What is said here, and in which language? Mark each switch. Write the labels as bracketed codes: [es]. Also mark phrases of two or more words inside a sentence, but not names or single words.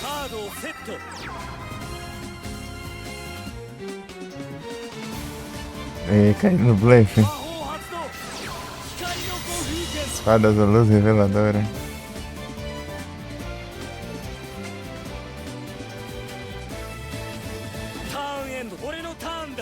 [ja] ドをセット。 [pt] caindo no blefe. [ja] 魔法発動。光のご風剣。 [pt] Espada da luz reveladora. [ja] ターンエンド。俺のターンだ。